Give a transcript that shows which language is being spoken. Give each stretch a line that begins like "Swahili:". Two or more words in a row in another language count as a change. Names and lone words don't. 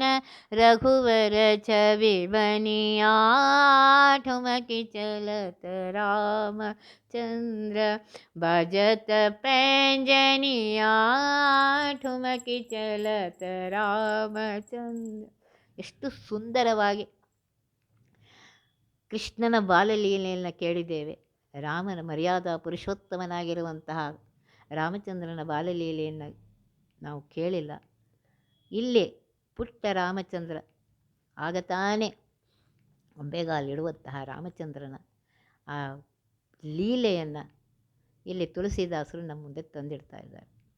Awadhi: रघुवर छवि बनिया, ठुमकी चलत रामचंद्र। बजत पैंजनिया, ठुमकी चलत रामचंद्र।
Kannada: ಎಷ್ಟು ಸುಂದರವಾಗಿ ಕೃಷ್ಣನ ಬಾಲಲೀಲೆಯನ್ನು ಕೇಳಿದ್ದೇವೆ. ರಾಮನ ಮರ್ಯಾದಾ ಪುರುಷೋತ್ತಮನಾಗಿರುವಂತಹ ರಾಮಚಂದ್ರನ ಬಾಲಲೀಲೆಯನ್ನು ನಾವು ಕೇಳಿಲ್ಲ. ಇಲ್ಲಿ ಪುಟ್ಟ ರಾಮಚಂದ್ರ ಆಗ ತಾನೇ ಒಂಬೆಗಾಲಿಡುವಂತಹ ರಾಮಚಂದ್ರನ ಆ ಲೀಲೆಯನ್ನು ಇಲ್ಲಿ ತುಳಸಿದಾಸರು ನಮ್ಮ ಮುಂದೆ ತಂದಿಡ್ತಾ ಇದ್ದಾರೆ.